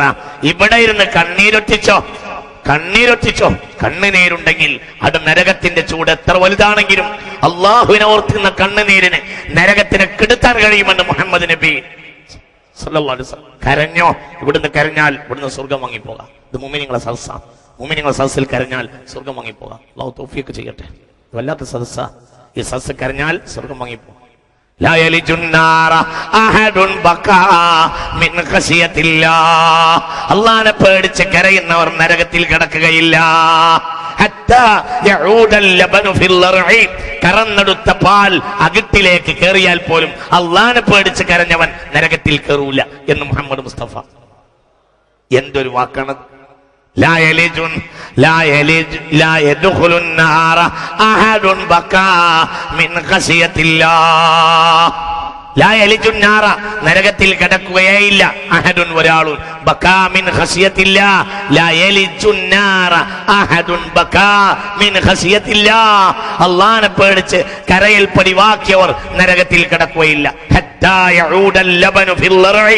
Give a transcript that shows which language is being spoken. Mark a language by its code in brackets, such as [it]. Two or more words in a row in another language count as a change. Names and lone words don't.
[ml] ഇവിടെ ഇരുന്ന് കണ്ണീരൊറ്റിച്ചോ, കണ്ണുനീരുണ്ടെങ്കിൽ അത് നരകത്തിന്റെ ചൂട് എത്ര വലുതാണെങ്കിലും അള്ളാഹുവിനെ ഓർക്കുന്ന കണ്ണുനീരിന് നരകത്തിനെ കെടുത്താൻ കഴിയുമെന്ന് മുഹമ്മദ് നബി [ar] صلى الله عليه وسلم. [ml] കരഞ്ഞോ, ഇവിടുന്ന് കരഞ്ഞാൽ ഇവിടുന്ന് സ്വർഗം വാങ്ങിപ്പോകാം. ഇത് മുഅ്മിനീങ്ങളുടെ സദസ്സാണ്. മുഅ്മിനീങ്ങളുടെ സദസ്സിൽ കരഞ്ഞാൽ സ്വർഗം വാങ്ങിപ്പോകാം. അള്ളാഹു തൗഫീഖ് ചെയ്യട്ടെ. വല്ലാത്ത സദസ്സാ. ഈ സദസ്സ് കരഞ്ഞാൽ സ്വർഗം വാങ്ങിപ്പോകാം. [ar] لا يلج النار أحد بكى من خشية الله. [ml] അല്ലാഹുവിനെ പേടിച്ച് കരയുന്നവർ നരകത്തിൽ കിടക്കുകയില്ല. [ar] حتى يعود اللبن في الضرع. [ml] കറന്നെടുത്ത പാൽ അകിട്ടിലേക്ക് കയറിയാൽ പോലും അല്ലാഹുവിനെ പേടിച്ച് കരഞ്ഞവൻ നരകത്തിൽ കയറൂല എന്ന് മുഹമ്മദ് മുസ്തഫ. എന്തൊരു വാക്കാണ്! [ar] لا يدخل النار أحد بكى من خشية الله. لا يلج النار. [ml] നരകത്തിൽ കടക്കുകയില്ല അഹദുൻ ഒരാളും. [ar] بكى من خشية الله. لا يلج النار أحد بكى من خشية الله. [ml] അല്ലാഹുവിനെ പേടിച്ച് കരയിൽ പടിവാക്കിയവർ നരകത്തിൽ കടക്കുകയില്ല. [ar] حتى يعود اللبن في الضرع.